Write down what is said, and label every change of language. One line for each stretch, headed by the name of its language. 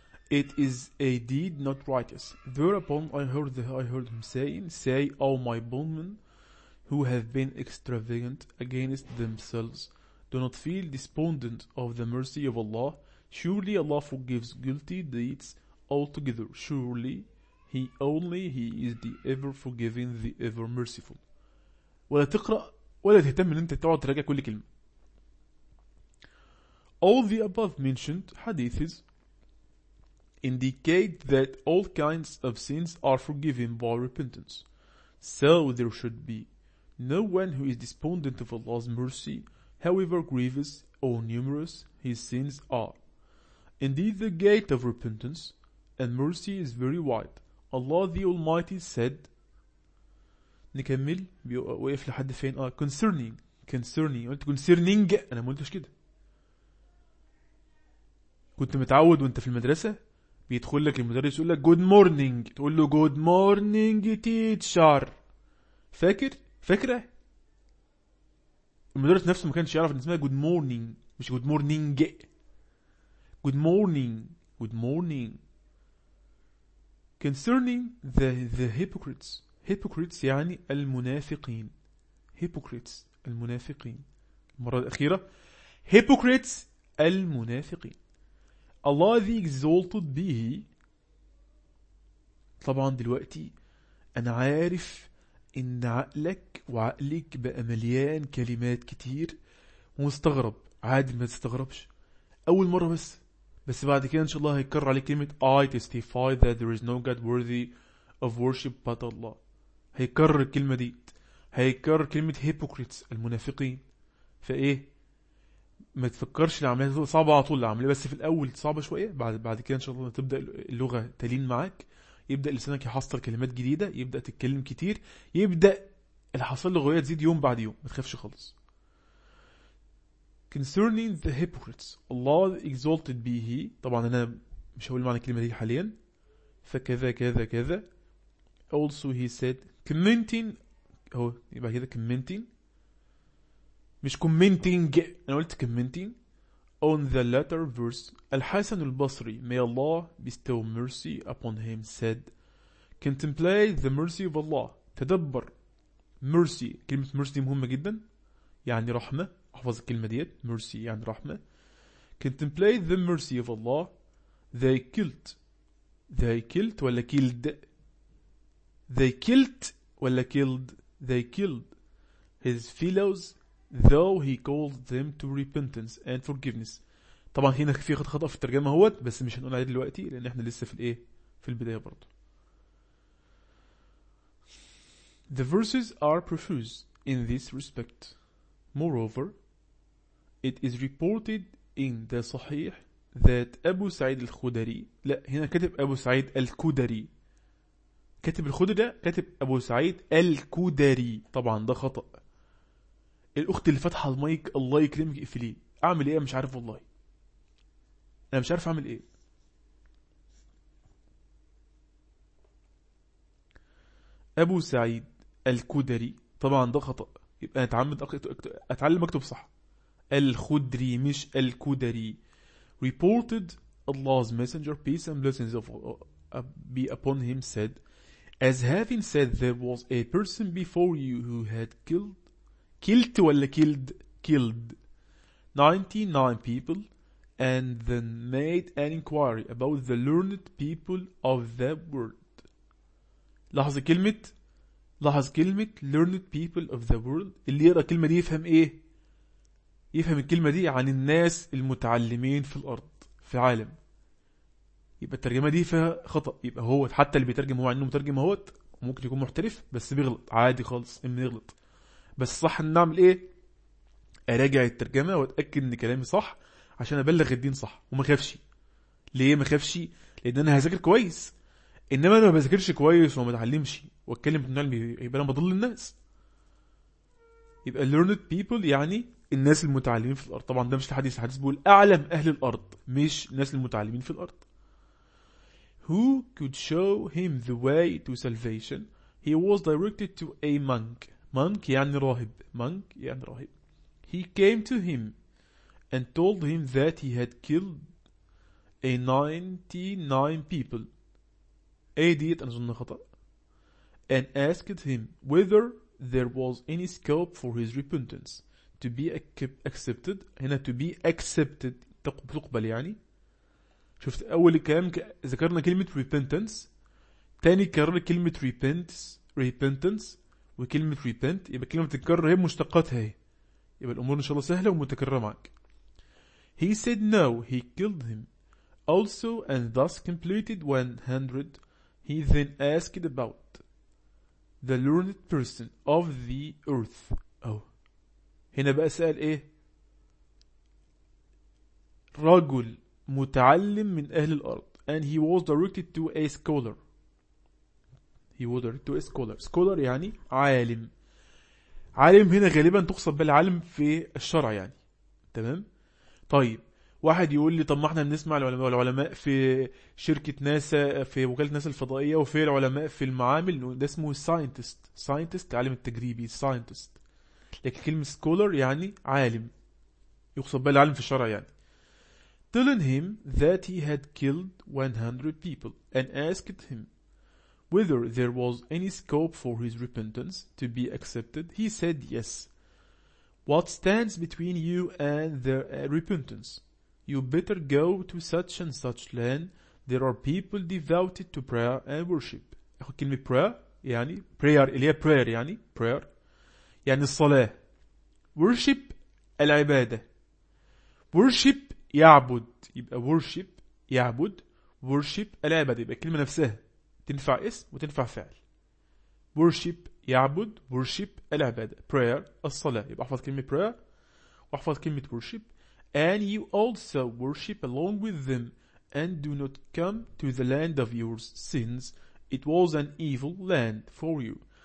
English: It is a deed not righteous. Thereupon I heard him saying, Say, O my bondmen, who have been extravagant against themselves, do not feel despondent of the mercy of Allah. Surely Allah forgives guilty deeds altogether. Surely He only He is the ever forgiving, the ever merciful.
Arabic: ولا تقرأ ولا تهتم أن أنت تقعد تراجع كل كلمة.
English: All the above mentioned hadiths indicate that all kinds of sins are forgiven by repentance. So there should be no one who is despondent of Allah's mercy, however grievous or numerous his sins are. Indeed, the gate of repentance and mercy is very wide. Allah the Almighty said,
Arabic: نكمل وقف لحد فين concerning انا ما قلتش كده كنت متعود وانت في المدرسه بيدخل لك المدرس يقول لك جود مورنينج تقول له
English: good morning teacher
Arabic: فاكره المدرس نفسه ما كانش يعرف ان اسمها جود مورنينج مش جود مورنينج جود مورنينج
English: concerning the hypocrites.
Arabic: Hypocrites يعني المنافقين. Hypocrites المنافقين. المرة الأخيرة. Hypocrites المنافقين.
English: Allah the exalted
Arabic: به. طبعا دلوقتي أنا عارف إن عقلك وعقلك بقى مليان كلمات كتير ومستغرب. عادي ما تستغربش. أول مرة بس بعد كده إن شاء الله هيكرر عليك كلمة
English: I testify that there is no God worthy of worship but Allah.
Arabic: هيكرر الكلمة دي هيكرر كلمة hypocrites المنافقين فايه ما تفكرش العملية صعبة على طول العملية بس في الأول صعبة شوية بعد كده إن شاء الله تبدأ اللغة تلين معك يبدأ لسانك يحصل كلمات جديدة يبدأ تتكلم كتير يبدأ الحصول اللغوية تزيد يوم بعد يوم ما تخافش خالص.
English: Concerning the hypocrites Allah exalted
Arabic: به طبعا أنا مش هقول معنى الكلمة دي حاليا فكذا كذا كذا.
English: Also he said commenting
Arabic: هو يبقى كده
English: commenting مش commenting
Arabic: أنا قلت
English: commenting on the latter verse. الحسن البصري may Allah bestow mercy upon him said contemplate the mercy of Allah.
Arabic: تدبر mercy كلمة mercy مهمة جدا يعني رحمة احفظ الكلمة ديت mercy يعني رحمة.
English: Contemplate the mercy of Allah. They killed ولا killed They killed his fellows, though he called them to repentance and forgiveness.
Arabic: طبعا هنا في خطأ في الترجمة هوت بس مش هنقول عليه دلوقتي لأن احنا لسه في الايه في البداية برضو.
English: The verses are profuse in this respect. Moreover, it is reported in the Sahih that Abu Sa'id al-Khudari.
Arabic: لا هنا كتب أبو سعيد الكودري. كاتب الخدري ده كاتب أبو سعيد الكودري طبعا ده خطأ. الأخت اللي فتح المايك الله يكرمك اقفلي أعمل إيه مش عارف والله أنا مش عارف أعمل إيه. أبو سعيد الكودري طبعا ده خطأ يبقى أتعمد أتعلم أكتب صح. الخدري مش الكودري.
English: Reported Allah's messenger peace and blessings be upon him said As having said, there was a person before you who had killed 99 people and then made an inquiry about the learned people of the world.
Arabic: لاحظ كلمة
English: learned people of the world.
Arabic: اللي يقرأ كلمة دي يفهم ايه؟ يفهم الكلمة دي عن الناس المتعلمين في الأرض في العالم. يبقى الترجمة دي فيها خطأ. يبقى هو حتى اللي بيترجم هو عنده مترجم هوت ممكن يكون محترف بس بيغلط عادي خالص إما يغلط بس صح ان نعمل ايه اراجع الترجمة واتأكد ان كلامي صح عشان ابلغ الدين صح وما خافش. ليه ما خافش؟ لان انا هذاكر كويس انما انا ما بذاكرش كويس وما اتعلمش واتكلم بالنعلم يبقى انا بضل الناس. يبقى
English: learned people
Arabic: يعني الناس المتعلمين في الأرض. طبعا ده مش الحديث، الحديث بيقول أعلم أهل الأرض مش الناس المتعلمين في الأرض.
English: Who could show him the way to salvation? He was directed to a monk.
Arabic: Monk يعني راهب. Monk يعني راهب.
English: He came to him and told him that he had killed a 99 people.
Arabic: AD أظن خطأ.
English: And asked him whether there was any scope for his repentance to be accepted.
Arabic: هنا
English: to be accepted
Arabic: تقبل يعني. شفت أول كلام ذكرنا كلمة repentance، تاني كرر كلمة repentance وكلمة repent، يبقى كلمة تكرر هي مشتقاتها، يبقى الأمور إن شاء الله سهلة ومتكررة معك.
English: He said no, he killed him also and thus completed 100. He then asked about the learned person of the earth.
Arabic: أو هنا بقى سأل إيه؟ رجل متعلم من أهل الأرض.
English: And he was directed to a scholar. He was directed to a scholar.
Arabic: Scholar يعني عالم. عالم هنا غالبا تقصد بالعالم في الشرع يعني. تمام؟ طيب واحد يقول لي طب ما احنا بنسمع العلماء، والعلماء في شركة ناسا، في وكالة ناسا الفضائية، وفي العلماء في المعامل، ده اسمه scientist. Scientist عالم التجريبي.
English: Scientist.
Arabic: لكن كلمة scholar يعني عالم، يقصد بالعالم في الشرع يعني.
English: Telling him that he had killed 100 people and asked him whether there was any scope for his repentance to be accepted, he said yes. What stands between you and the repentance? You better go to such and such land. There are people devoted to prayer and worship.
Arabic: أخذ كلمة prayer يعني prayer، اللي هي prayer يعني prayer يعني الصلاة. Worship العبادة. Worship يعبد، يبقى worship يعبد، worship العبادة، يبقى كلمة نفسها تنفع اسم وتنفع فعل. worship يعبد، worship العبادة، prayer الصلاة، يبقى احفظ كلمة prayer واحفظ كلمة worship.
English: and you also worship along with them and do not come to the land of yours since it was an evil land for you.